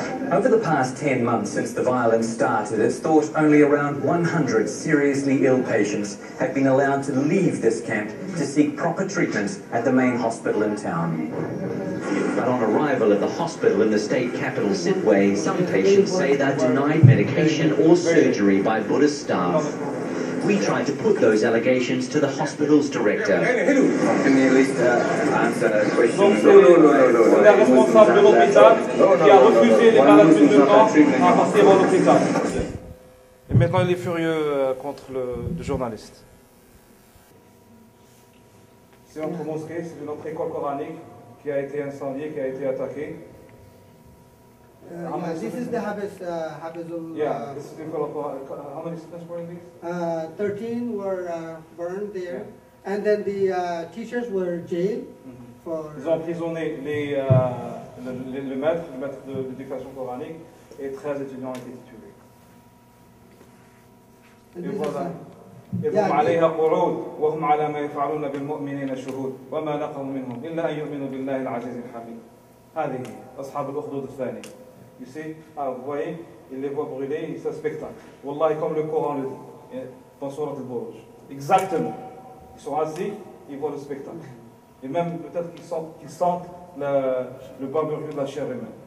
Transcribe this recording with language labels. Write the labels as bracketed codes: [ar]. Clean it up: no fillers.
[en] Over the past 10 months since the violence started, it's thought only around 100 seriously ill patients have been allowed to leave this camp to seek proper treatment at the main hospital in town. But on arrival at the hospital in the state capital, Sitwe, some patients say they're denied medication or surgery by Buddhist staff. We tried to put those allegations to the hospital's director. Can you at least answer a question? [fr] Donc c'est la responsable de l'hôpital qui a refusé les malades musulmans à partir à l'hôpital. Et maintenant il est furieux contre le journaliste. C'est notre mosquée, c'est notre école coranique qui a été incendiée, qui a été attaquée. [en] This is the Habizul. Yeah, this is the [fr] école coranique. [en] How many students were in these? 13 were burned there, and then the teachers were jailed for. [fr] Ils ont emprisonné le maître de l'éducation coranique, et 13 étudiants ont été tués. Et voilà. [ar] يقوم عليها قعود وهم على ما يفعلون بالمؤمنين شهود وما نقموا منهم إلا أن يؤمنوا بالله العزيز الحميد. هذه أصحاب الأخدود الثانية. [en] You see, [fr] vous voyez, ils les voient brûler, c'est un spectacle. Wallahi, comme le Coran le dit, dans Surat al-Buruj. Exactement. Ils sont assis, ils voient le spectacle. Et même peut-être qu'ils sentent le barbecue de la chair humaine.